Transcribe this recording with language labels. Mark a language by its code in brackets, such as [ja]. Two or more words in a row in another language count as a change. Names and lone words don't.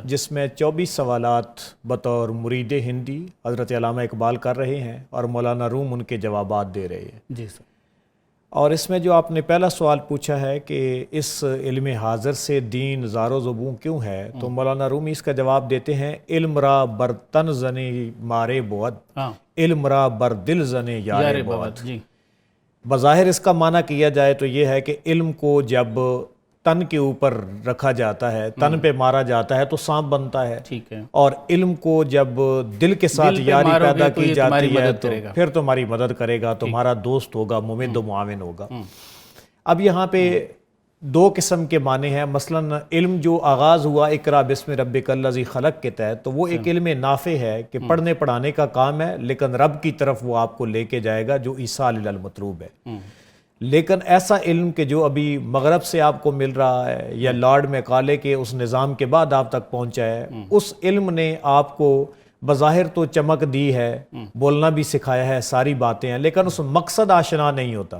[ur] جس میں 24 سوالات بطور مرید ہندی حضرت علامہ اقبال کر رہے ہیں اور مولانا روم ان کے جوابات دے رہے ہیں۔ جی سر۔ اور اس میں جو آپ نے پہلا سوال پوچھا ہے کہ اس علم حاضر سے دین زار و زبوں کیوں ہے، تو مولانا رومی اس کا جواب دیتے ہیں، [fa] علم را بر تن زنی مارے بود، [ur] ہاں [fa] علم را بر دل زنی یار بود۔ [ur] جی بظاہر اس کا معنی کیا جائے تو یہ ہے کہ علم کو جب تن کے اوپر رکھا جاتا ہے، تن پہ مارا جاتا ہے تو سانپ بنتا ہے، ٹھیک ہے، اور علم کو جب دل کے ساتھ دل پہ یاری مارو گے پیدا تو کی یہ جاتی تمہاری ہے مدد تو کرے گا۔ پھر تمہاری مدد کرے گا، تمہارا دوست ہوگا، ممد و معاون ہوگا۔ اب یہاں پہ دو قسم کے معنی ہیں، مثلا علم جو آغاز ہوا [ar] اقرا بسم ربک الذی خلق [ur] کے تحت، تو وہ ایک علم نافع ہے کہ پڑھنے پڑھانے کا کام ہے، لیکن رب کی طرف وہ آپ کو لے کے جائے گا جو [ar] ایصال الی المطلوب [ur] ہے۔ لیکن ایسا علم کہ جو ابھی مغرب سے آپ کو مل رہا ہے یا لارڈ میکالے کے اس نظام کے بعد آپ تک پہنچا ہے، اس علم نے آپ کو بظاہر تو چمک دی ہے، بولنا بھی سکھایا ہے، ساری باتیں ہیں، لیکن اس مقصد آشنا نہیں ہوتا۔